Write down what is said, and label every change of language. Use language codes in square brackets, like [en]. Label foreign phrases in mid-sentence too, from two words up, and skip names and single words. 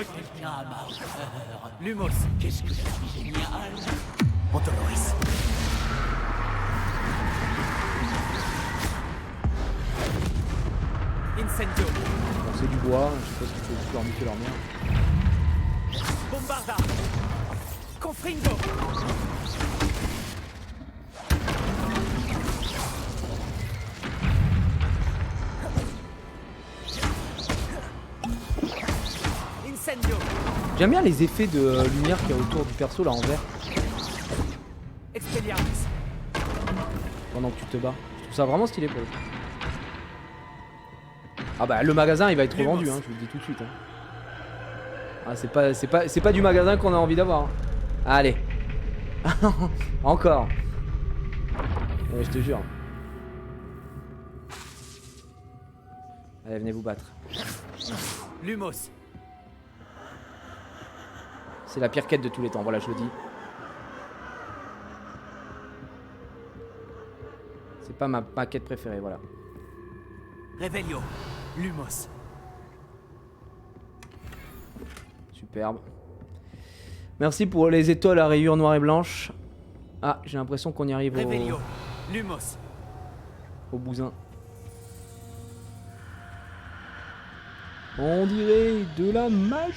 [fr] Quelqu'un à ma hauteur. Lumos. Qu'est-ce que je suis génial. Montoloris. Incendio. Bon, c'est du bois, je suppose qu'il faut leur niquer leur merde. Bombarda. Confringo. Incendio. J'aime bien les effets de lumière qu'il y a autour du perso là en vert, Expelliarmus. pendant que tu te bats. Je trouve ça vraiment stylé pour le coup. Ah bah le magasin il va être revendu, hein, je vous le dis tout de suite. Hein. Ah, c'est pas du magasin qu'on a envie d'avoir. Hein. Allez. Encore. Ouais, je te jure. Allez, venez vous battre. Lumos. C'est la pire quête de tous les temps, voilà, je le dis. C'est pas ma quête préférée, voilà. Revelio. Lumos. Superbe. Merci pour les étoiles à rayures noires et blanches. Ah, j'ai l'impression qu'on y arrive Revelio. Lumos. au bousin. On dirait de la magie.